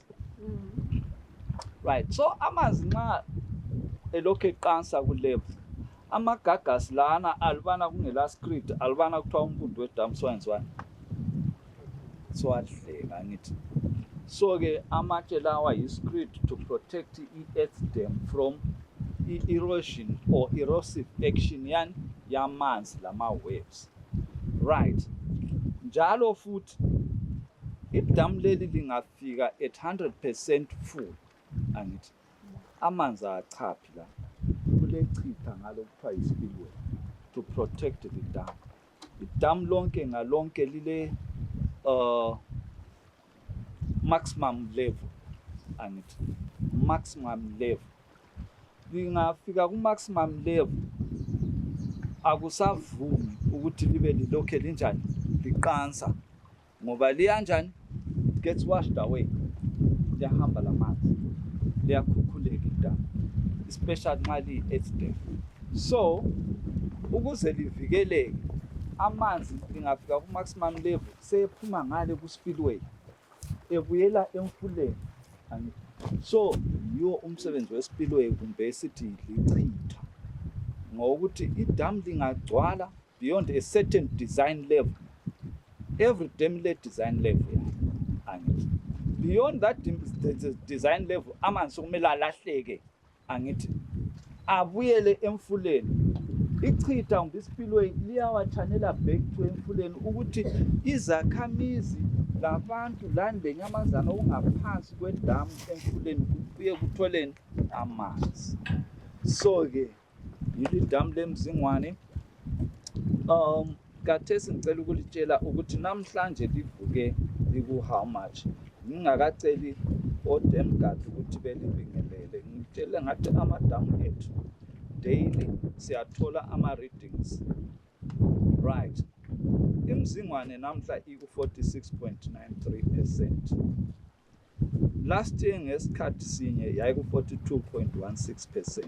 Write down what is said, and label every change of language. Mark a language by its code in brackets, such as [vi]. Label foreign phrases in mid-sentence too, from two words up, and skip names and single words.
[nd] Right, so amanzi nxa elokhu eqansa ku-level, amagagasi lana alibana kungela script, alibana kuthiwa umpundu wedamu sowenziwani siwadleka ngithi. So ke amatshe lawa yi-script [en] to protect i-earth dam from erosion or erosive action [nd] yani yamanzi lama waves. Right, njalo futhi idam leli lingafika [en] at 100% full [nd] angithi amanzi achaphi la kulechitha ngalo kuthiwa yi-spillway [en] to protect the dam. [nd] Idam lonke ngalonke lile [en] maximum level [nd] angithi [en] maximum level. [nd] Lingafika ku- [en] maximum level [nd] akusavumi ukuthi libe lilokhe linjani liqansa ngoba liyanjani [en] it gets washed away, [nd] liyahamba lamanzi, liyakhukhuleka idam, especially nxa liyi- [en] earth dam. [nd] So ukuze livikeleke amanzi lingafika ku- [en] maximum level [nd] sephuma ngale ku-spillway ebuyela emfuleni. So yiwo umsebenzi we-spillway kumbe sithi lichitha ngokuthi idam lingagcwala [en] beyond a certain design level. Every dam [nd] le- [en] design level [nd] angithi [en] beyond that design level [nd] amanzi kumele alahleke angithi abuyele emfuleni. Ichitha kumbe i-spillway liyawathanela [en] back to [nd] emfuleni ukuthi izakhamizi labantu lani lenyamazana okungaphansi kwedamu emfuleni kubuye kutholeni amanzi. So ke yili damu leMzingwane khathesi ngicela ukulitshela ukuthi namhlanje livuke liku [en] how much. [nd] Ngingakaceli o- [en] dam guard [nd] ukuthi belibingelele, ngitshele ngathi amadamu ethu daily siyathola ama-readings. Right, iMzingwane namhla iku-46.93%. Last year ngesikhathi sinye yayiku-42.16%.